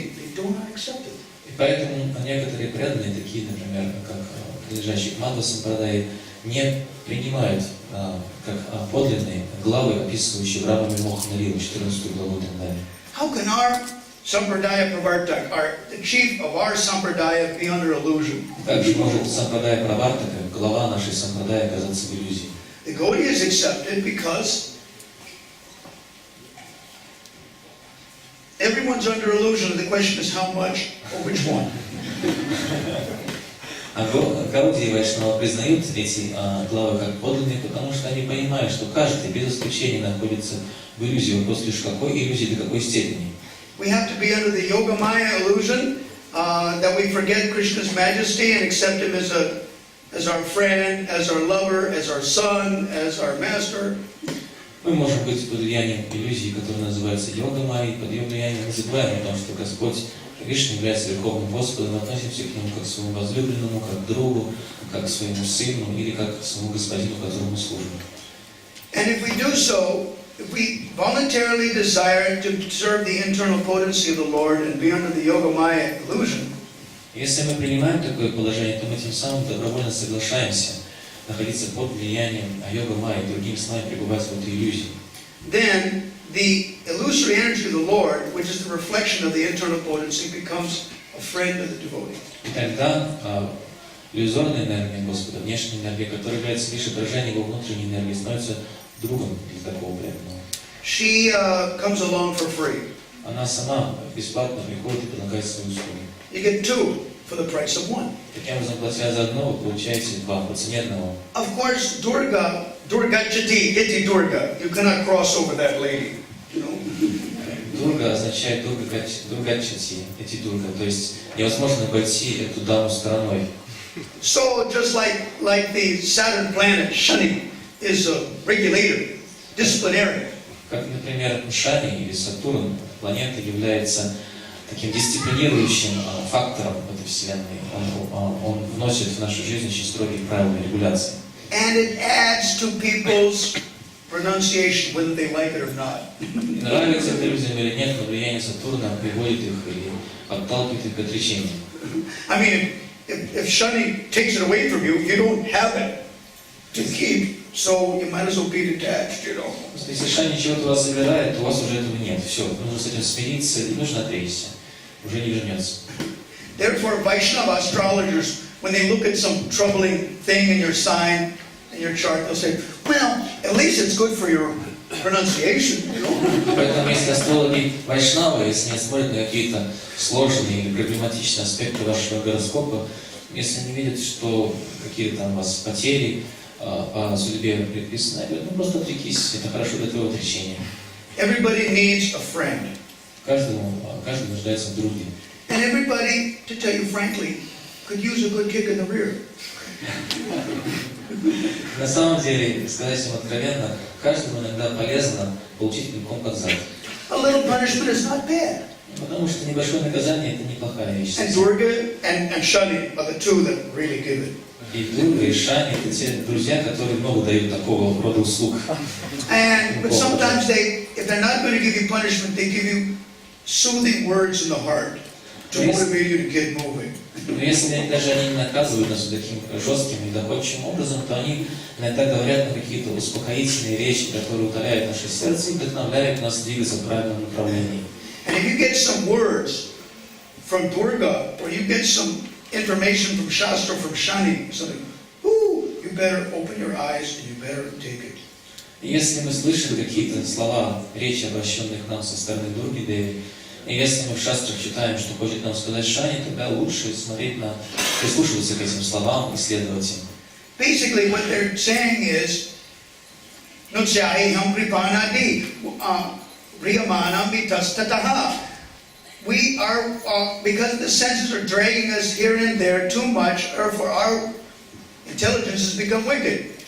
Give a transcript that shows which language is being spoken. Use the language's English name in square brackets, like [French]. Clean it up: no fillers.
[English] They do not accept it. [Russian] И поэтому некоторые преданные, такие, например, как принадлежащие к Мадхава Сампрадай, не принимают как подлинные главы, описывающие Брахма Вимохана Лилу, 14 главу и так далее. [English] How can our Sampradaya Pravartak, the chief of our Sampradaya, be under illusion? [Russian] Как же может Сампрадая Правартака, глава нашей Сампрадая, оказаться в иллюзии? [English] The Gaudiya is accepted because everyone's under illusion. The question is how much or which one. [Russian] А Гаудия и Вайшнава признают эти главы как подлинные, потому что они понимают, что каждый без исключения находится в иллюзии. Вопрос лишь какой иллюзии, до какой степени. [English] We have to be under the Yogamaya illusion that we forget Krishna's majesty and accept him as our friend, as our lover, as our son, as our master. [Russian] Мы можем быть под влиянием иллюзии, которая называется йога-майей, под ее влиянием мы забываем о том, что Господь Кришна является Верховным Господом, мы относимся к Нему как к своему возлюбленному, как к другу, как к своему сыну или как к своему Господину, которому мы служим. [English] And if we do so, if we voluntarily desire to serve the internal potency of the Lord and be under the Yogamaya illusion, [Russian] Если мы принимаем такое положение, то мы тем самым добровольно соглашаемся находиться под влиянием йога майи, другими словами, пребывать в этой иллюзии. [English] then the illusory energy of the Lord, which is the reflection of the internal potency, becomes a friend of the devotee. [Russian] И тогда иллюзорная энергия Господа, внешняя энергия, которая является лишь отражением его внутренней энергии, становится другом для такого преданного. [English] She comes along for free. [Russian] Она сама бесплатно приходит и предлагает свои услуги. [English] You get two for the price of one. [Russian] Таким образом, платя за одно, вы получаете два по цене одного. [English] Of course, Durga Chati, Iti Durga. You cannot cross over that lady. You know? [Russian] Дурга означает Дургачати, эти Дурга, то есть невозможно обойти эту даму стороной. [English] So just like the Saturn planet Shani is a regulator, disciplinarian. [Russian] Как, например, Шани или Сатурн, планета является таким дисциплинирующим фактором в этой Вселенной. Он вносит в нашу жизнь очень строгие правила и регуляции. [English] And it adds to people's pronunciation, whether they like it or not. [Russian] И нравится это людям или нет, но влияние Сатурна приводит их или отталкивает их к отречению. [English] I mean, if Shani takes it away from you, you don't have it to keep, so you might as well be detached, you know. [Russian] Если Шани чего-то у вас забирает, то у вас уже этого нет. Все, нужно с этим смириться и нужно отречься. Уже не вернется. [English] Therefore, Vaishnava astrologers, when they look at some troubling thing in your sign, in your chart, they'll say, well, at least it's good for your pronunciation, you know. [Russian] Поэтому если астрологи Вайшнавы, если они смотрят на какие-то сложные или проблематичные аспекты вашего гороскопа, если они видят, что какие-то там у вас потери по судьбе предписаны, они говорят, ну просто отрекись, это хорошо для твоего отречения. [English] Everybody needs a friend. [Russian] Каждый нуждается в друге. [English] And everybody, to tell you frankly, could use a good kick in the rear. [Russian] На самом деле, сказать им откровенно, каждому иногда полезно получить пинком под зад. [English] A little punishment is not bad. [Russian] Потому что небольшое наказание – это неплохая вещь. [English] And Durga and Shani are the two that really give it. [Russian] И Дурга, и Шани – это те друзья, которые много дают такого рода услуг. [English] But sometimes if they're not going to give you punishment, they give you soothing words in the heart to motivate you to get moving. [Russian] Но если даже они не наказывают нас таким жестким и доходчивым образом, то они иногда говорят на какие-то успокоительные речи, которые утоляют наше сердце и вдохновляют нас двигаться в правильном направлении. [English] And if you get some words from Durga, or you get some information from Shastra, from Shani, something, you better open your eyes and you better take it. [Russian] И если мы слышали какие-то слова, речи, обращенные к нам со стороны Дурги Деви, и если мы в шастрах читаем, что хочет нам сказать Шани, тогда лучше прислушиваться к этим словам и следовать им. [English] Basically, what they're saying is, [Sanskrit] Nutsyahi ham kripanadi, riyamanam vitastataha. [English] We are, because the senses are dragging us here and there too much, therefore our intelligence has become wicked.